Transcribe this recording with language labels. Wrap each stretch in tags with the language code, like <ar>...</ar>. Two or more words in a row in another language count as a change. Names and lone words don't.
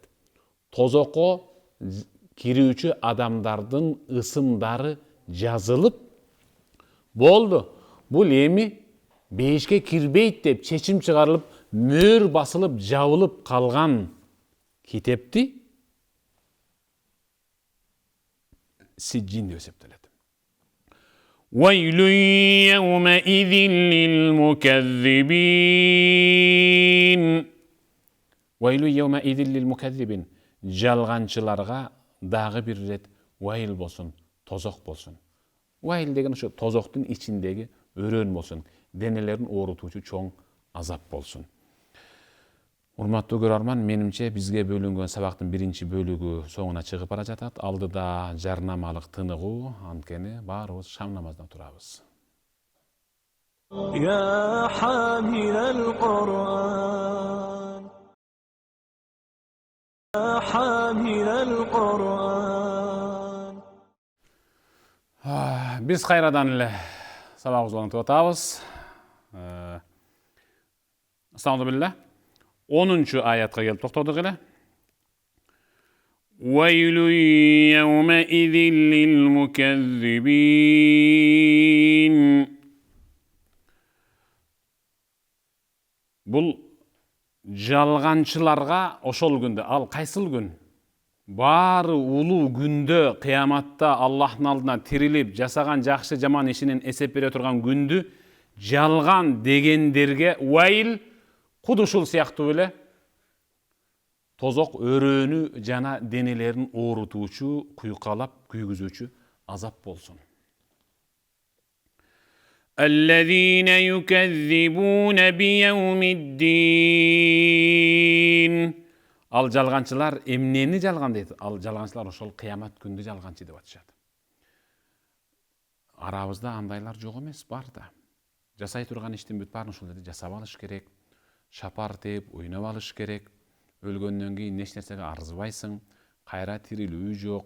<ky>Тозокко кирүүчү адамдардын ысымдары жазылып, болду. Бул эми бейишке кирбейт деп чечим чыгарылып, мөр басылып, жабылып калган китепти сиджин деп эсептелет.</ky> <ar>ويل يومئذ للمكذبين. ويل يومئذ للمكذبين.</ar> <ky>Жалганчыларга дагы бир рет вайыл болсун, тозок болсун. Вайыл деген ошо тозоктун ичиндеги өрөөн болсун, денелерин оорутуучу чоң азап болсун. Урматтуу көрөрман, менимче бизге бөлүнгөн сабактын биринчи бөлүгү соңуна чыгып бара жатат. Алдыда жарнамалык тыныгуу, анткени баарыбыз шам намазына турабыз.</ky> <ar>يا حامل القرآن يا حامل القرآن.</ar> <ky>Биз кайрадан эле сабагыбызды улантып атабыз. Астагфирулла. 10-чу аятка келип токтодук эле.</ky> <ar>ويل يومئذ للمكذبين.</ar> <ky>Бул жалганчыларга ошол күндө, ал кайсыл күн? Баары улуу күндө, кыяматта Аллахтын алдына тирилип, жасаган жакшы жаман ишинин эсеп бере турган күндү жалган дегендерге вайыл, куд ушул сыяктуу эле тозок өрөөнү жана денелерин оорутуучу, куйкалап күйгүзүүчү азап болсун.</ky> <ar>الذين يكذبون بيوم الدين.</ar> <ky>Ал жалганчылар эмнени жалгандайт? Ал жалганчылар ошол кыямат күндү жалганчы деп атышат. Арабызда андайлар жок эмес, бар да. Жасай турган иштин бүт баарын ошол жерде жасап алыш керек. Шапар тээп, ойноп алыш керек. Өлгөндөн кийин эч нерсеге арзыбайсың, кайра тирилүү жок.</ky>